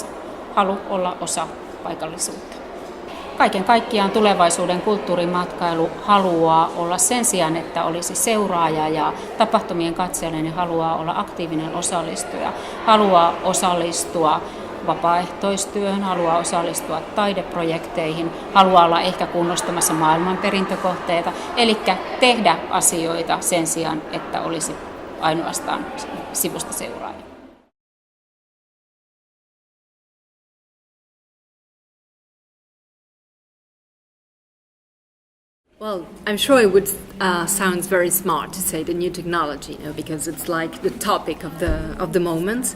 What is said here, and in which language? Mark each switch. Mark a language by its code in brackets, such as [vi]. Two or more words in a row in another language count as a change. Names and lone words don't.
[fi] Halu olla osa paikallisuutta. Kaiken kaikkiaan tulevaisuuden kulttuurimatkailu haluaa olla sen sijaan, että olisi seuraaja ja tapahtumien katselija, niin haluaa olla aktiivinen osallistuja, haluaa osallistua vapaaehtoistyöhön, haluaa osallistua taideprojekteihin, haluaa olla ehkä kunnostamassa maailmanperintökohteita, eli tehdä asioita sen sijaan, että olisi ainoastaan sivusta seuraaja. [en] Well, I'm sure it would sounds very smart to say the new technology, because it's like the topic of the moment.